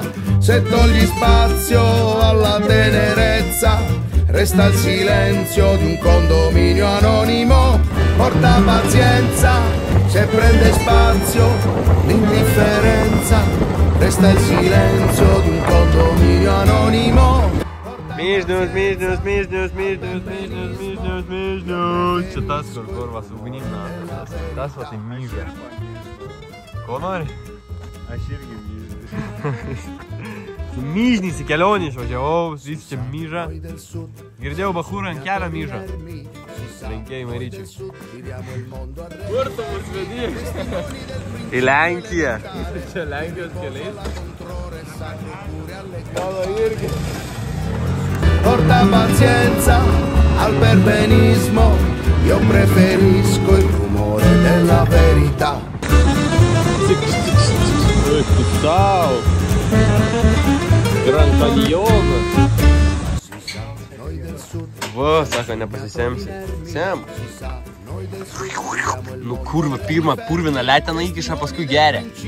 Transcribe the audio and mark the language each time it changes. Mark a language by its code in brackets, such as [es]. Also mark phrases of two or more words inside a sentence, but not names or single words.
[it] Se togli spazio alla tenerezza, resta il silenzio di un condominio anonimo. Porta pazienza, se prende spazio l'indifferenza, resta il silenzio di un condominio anonimo. [lt] Mižnius. Čia tas, kur va su ugnimna. Tas va tai myža. Ko nori? Aš irgi myžnis. Su myžnis į kelionį išvažiavau, jis čia myža. Girdėjau bachūrą ant kelio myža. Linkėjimai Ryčiui. Kur tu mus vedi? Į Lenkiją. Čia Lenkijos keliais. Mano irgi. [it] Porta pazienza al perbenismo, io preferisco il rumore della verità. [lt] Tau. Grand Canyon. Va, sako, nepasisemsi. Sem. Nu kurva, pirmą purviną leteną įkiša, paskui geria.